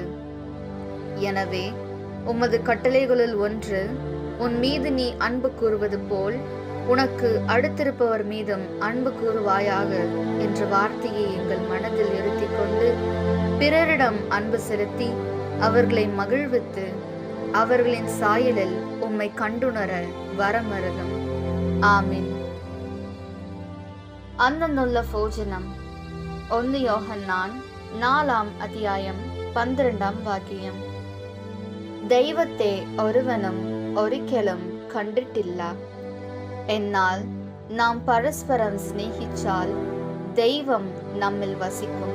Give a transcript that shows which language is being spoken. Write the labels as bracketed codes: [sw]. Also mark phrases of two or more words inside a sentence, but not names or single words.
[ta] எனவே உமது கட்டளைகளுள் ஒன்று, உன் மீது நீ அன்பு கூறுவது போல் உனக்கு அடுத்திருப்பவர் மீதும் அன்பு கூறுவாயாக என்ற வார்த்தையை எங்கள் மனதில் இருத்திக் கொண்டு பிறரிடம் அன்பு செலுத்தி அவர்களை மகிழ்வித்து அவர்களின் சாயலில் உம்மை கண்டுணர வரமருதும். ஆமீன். [ml] അന്നുള്ള ഭോജനം 1 യോഹന്നാൻ 4 അധ്യായം 12 വാക്യം. ദൈവത്തെ ഒരുവനും ഒരിക്കലും കണ്ടിട്ടില്ല. എന്നാൽ നാം പരസ്പരം സ്നേഹിച്ചാൽ ദൈവം നമ്മിൽ വസിക്കും.